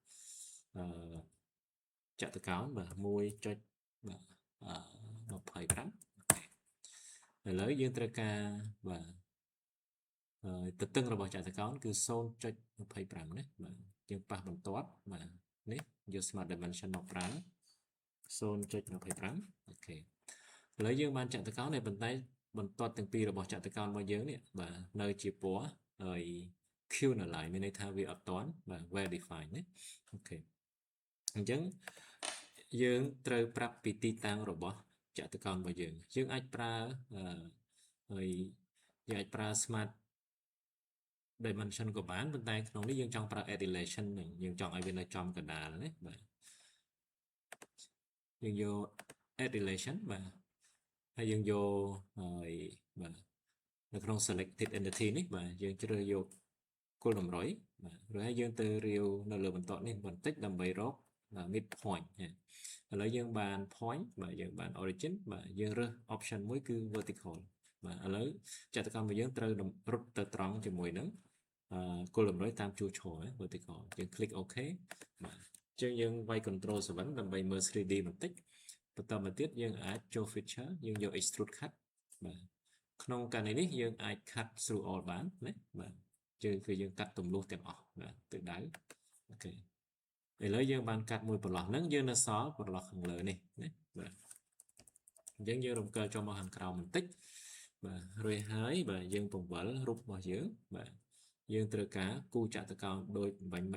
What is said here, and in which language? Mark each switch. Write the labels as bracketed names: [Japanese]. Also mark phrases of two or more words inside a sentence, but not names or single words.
[Khmer] ចតុកោណបាទ1.25ឥឡូវយើងត្រូវការបាទទទឹងរបស់ចតុកោណគឺ 0.25 ណាបាទយើងប៉ះបន្ទាត់បាទនេះយក [English] Smart Dimension [Khmer] មកប្រើ 0.25 អូខេឥឡូវយើងបានចតុកោណតែប៉ុន្តែបន្ទាត់ទាំងពីររបស់ចតុកោណរបស់យើងនេះបាទនៅជាពណ៌ហើយ Q នៅឡើយមានន័យថាវាអត់ទាន់បាទ [English] well defined [Khmer] ណាអូខេអញ្ចឹងយើងត្រូវប្រាប់ពីទីតាំងរបស់ចតុកោណរបស់យើងអាចប្រើហើយយើងអាចប្រើ [English] smart dimension [Khmer] ក៏បានប៉ុន្តែក្នុងនេះយើងចង់ប្រើ [English] add relation [Khmer] យើងចង់ឲ្យវានៅចំកណ្ដាលណាបាទ យើងយក [English] add relation [Khmer] បាទហើយយើងយកហើយបាទនៅក្នុង [English] selected entity [Khmer] នេះបាទយើងជ្រើសយកគោលតម្រុយបាទឬហើយយើងទៅរាវនៅលើបន្ទាត់នេះបន្តិចដើម្បីរក [English] mid point [Khmer] ឥឡូវយើងបាន point បាទយើងបាន origin បាទយើងរើស option មួយគឺ vertical បាទឥឡូវចតុកោណរបស់យើង ត្រូវរត់ទៅត្រង់ជាមួយនឹងគោលតម្រុយតាមជួរឈរ vertical យើង [English] click OK [Khmer] បាទអញ្ចឹងយើងវាយ control 7ដើម្បីមើល 3D បន្តិចបន្តមកទៀតយើងអាចចូល feature យើងយក [English] extrude cut [Khmer] បាទក្នុងករណីនេះយើងអាច [English] cut through all [Khmer] បានណាបាទយើងកាត់ទម្លុះទាំងអស់បាទទិសដៅអូខេឥឡូវយើងបានកាត់មួយប្រឡោះហ្នឹងយើងនៅសល់ប្រឡោះខាងលើនេះណាបាទអញ្ចឹងយើងរំ កិលចូលមកខាងក្រោមបន្តិចបាទរួចហើយបាទយើងបង្វិលរូបរបស់យើងបាទយើងត្រូវការគូចតុកោណដូចបាញ់មិ